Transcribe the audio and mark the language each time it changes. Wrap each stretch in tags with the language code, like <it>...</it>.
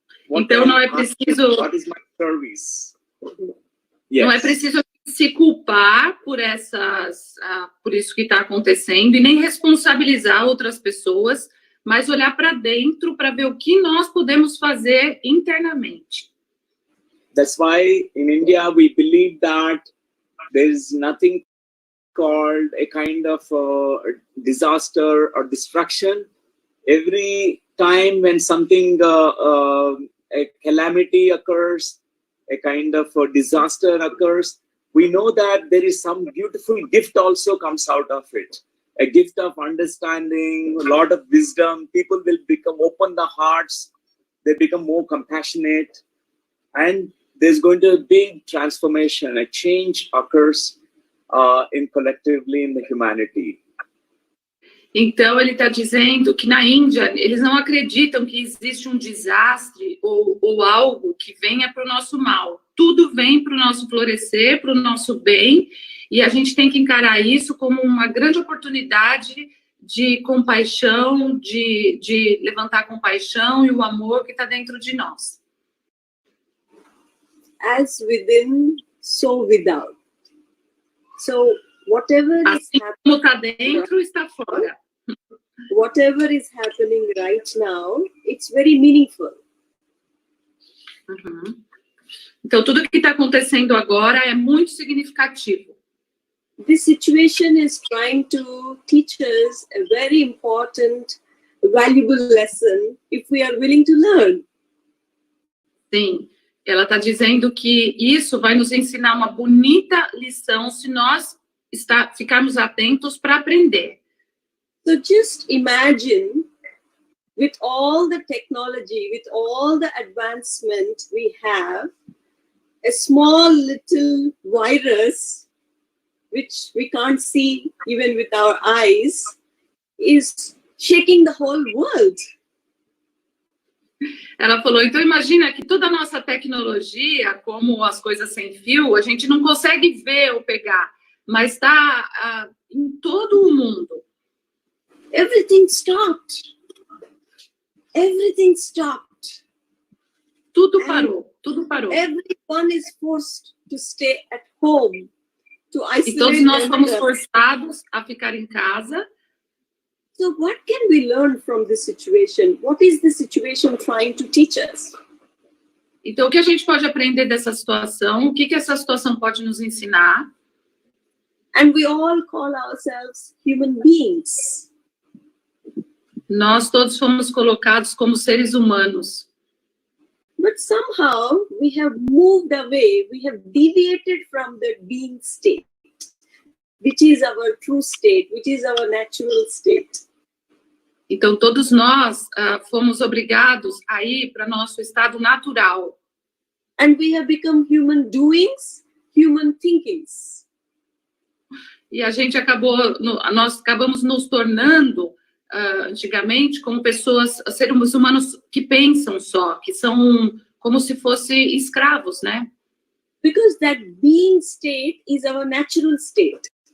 <pt>Então não é preciso...</pt> <en>What is my service?</en> <pt>Não é preciso se culpar por por isso que está acontecendo e nem responsabilizar outras pessoas, mas olhar para dentro para ver o que nós podemos fazer internamente.</pt> <en>That's why in India we believe that there is nothing called a kind of disaster or destruction. Every time when something, a calamity occurs, a kind of a disaster occurs, we know that there is some beautiful gift also comes out of it. A gift of understanding, a lot of wisdom. People will open the hearts, they become more compassionate, and there's going to be a big transformation, a change occurs collectively in the humanity.</en> <pt>Então, ele está dizendo que na Índia, eles não acreditam que existe um desastre ou algo que venha para o nosso mal. Tudo vem para o nosso florescer, para o nosso bem, e a gente tem que encarar isso como uma grande oportunidade de compaixão, de levantar a compaixão e o amor que está dentro de nós.</pt> <en>As within, so without. So whatever is</en> <pt>Assim como está dentro, está fora.</pt> <en>whatever is happening right now, it's very meaningful. Uhum.</en> <pt>Então, tudo que está acontecendo agora é muito significativo.</pt> <en>This situation is trying to teach us a very important, valuable lesson if we are willing to learn.</en> <pt>Sim, ela está dizendo que isso vai nos ensinar uma bonita lição se nós ficarmos atentos para aprender.</pt> <en>So just imagine, with all the technology, with all the advancement we have, a small little virus, which we can't see even with our eyes, is shaking the whole world.</en> <pt>Ela falou, então imagina que toda a nossa tecnologia, como as coisas sem fio, a gente não consegue ver ou pegar, mas está em todo o mundo.</pt> <en>Everything stopped. Everything stopped.</en> <pt>Tudo parou, tudo parou.</pt> <en>Everyone is forced to stay at home, to isolate.</en> <pt>E todos nós fomos forçados a ficar em casa.</pt> <en>So what can we learn from this situation? What is the situation trying to teach us?</en> <pt>Então, o que a gente pode aprender dessa situação? O que essa situação pode nos ensinar?</pt> <en>And we all call ourselves human beings.</en> <pt>Nós todos fomos colocados como seres humanos.</pt> <en>But somehow we have moved away, we have deviated from the being state, which is our true state, which is our natural state.</en> <pt>Então, todos nós fomos obrigados a ir para nosso estado natural.</pt> <en>And we have become human doings, human thinkings.</en> <pt>E a gente nós acabamos nos tornando, antigamente, como pessoas, seres humanos que pensam só, que são como se fossem escravos, né?</pt> <en>Because that being state is our natural state.</en>